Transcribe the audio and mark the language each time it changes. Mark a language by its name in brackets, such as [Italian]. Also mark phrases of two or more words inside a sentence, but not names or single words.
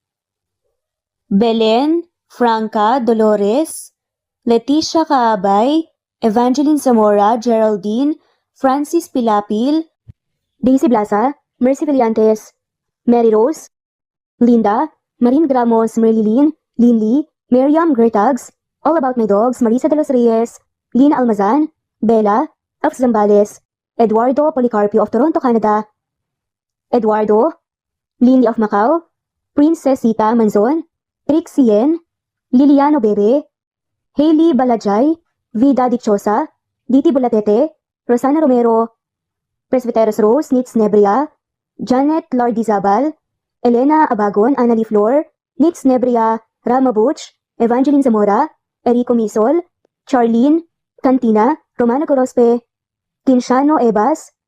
[English] Belen, Franca, Dolores, Leticia Kaabay, Evangeline Zamora, Geraldine, Francis Pilapil, Daisy Blaza, Mercy Villantes, Mary Rose, Linda, Marine Gramos, Merlilin, Linley, Miriam Gertags, All About My Dogs, Marisa de los Reyes, Lina Almazan, Bella, of Zambales, Eduardo Policarpio of Toronto, Canada, Eduardo, Lindy of Macau, Princess Sita Manzon, Trixie Yen, Liliano Bebe, Hailey Balajay, Vida Dichosa, Diti Bulatete, Rosana Romero, Presbyteros Rose, Nitz Nebria, Janet Lardizabal, Elena Abagon, Annalie Flor, Nitz Nebria, Rama Butch, Evangeline Zamora, Erico Misol, Charlene, Cantina, Romano Gorospe, Kinshano Ebas,